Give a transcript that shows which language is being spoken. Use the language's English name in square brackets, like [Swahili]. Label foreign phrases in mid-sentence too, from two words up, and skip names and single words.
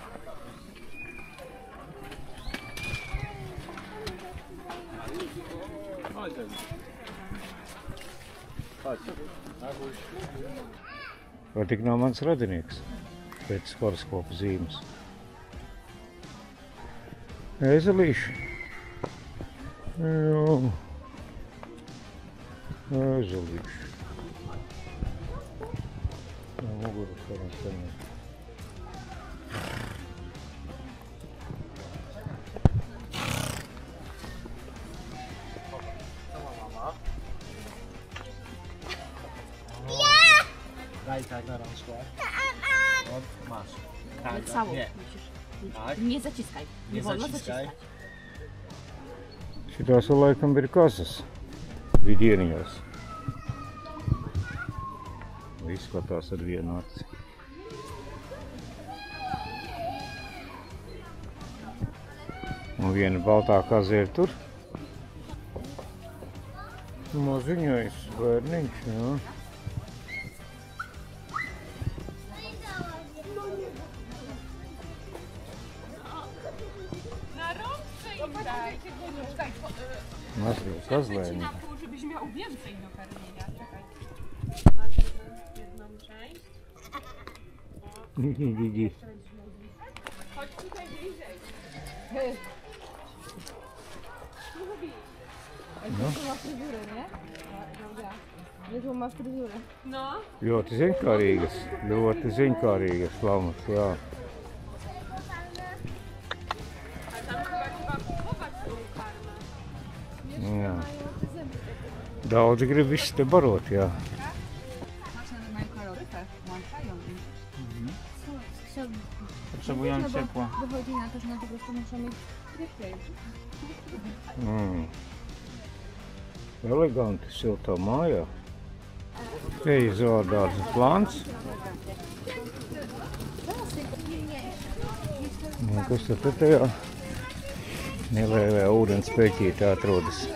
[Latvian] Vai tik nav mans radinieks pēc horoskopa zīmes? Ēzelīši? Jā. Ēzelīši. No muguras varam saņemt. [Polish] Daj tak na rączkę. Masz. Tak, Całą nie. musisz. Tak. Nie zaciskaj. Nie wolno zaciskaj. [Latvian] Šitās vēl laikam ir kazas vidieniņos. Izskatās ar vienu aci. Un viena baltā kaza ir tur. Maziņais bērniņš, jā. [Polish] Na rączce im daj, tego nie [Latvian] kozlēni. [Polish] Na pół, żebyś miał więcej do karmienia. Czekaj. Masz jedną część. Chodź tutaj bliżej. No. Ma fryzurę, nie? Niezłą ma fryzurę. No. [Latvian] Ļoti ziņkārīgas lamas, jā. [Polish] A tam chyba kupować tą karmę. [Latvian] Jā. Daudzi grib visu te barot, jā. [Polish] Mają kalorykę, włączają im. Potrzebują ciepła. Wychodzi na to, że po prostu muszą mieć ciepłej. [Latvian] Eleganti siltā mājā. Te izvādāts plāns. Kas tad tajā nelielajā ūdens peķītē atrodas?